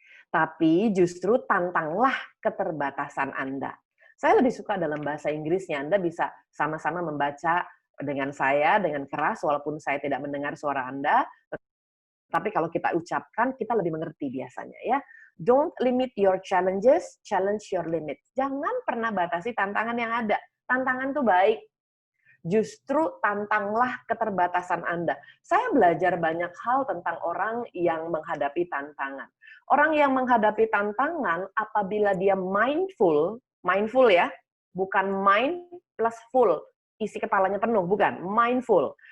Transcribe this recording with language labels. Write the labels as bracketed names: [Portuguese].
[Indonesian] Tapi justru tantanglah keterbatasan Anda. Saya lebih suka dalam bahasa Inggrisnya, Anda bisa sama-sama membaca dengan saya, dengan keras, walaupun saya tidak mendengar suara Anda, tapi kalau kita ucapkan, kita lebih mengerti biasanya ya. [English] Don't limit your challenges, challenge your limits. [Indonesian] Jangan pernah batasi tantangan yang ada. Tantangan itu baik, justru tantanglah keterbatasan Anda. Saya belajar banyak hal tentang orang yang menghadapi tantangan. Orang yang menghadapi tantangan apabila dia mindful, mindful ya, bukan mind plus full, isi kepalanya penuh, bukan, mindful.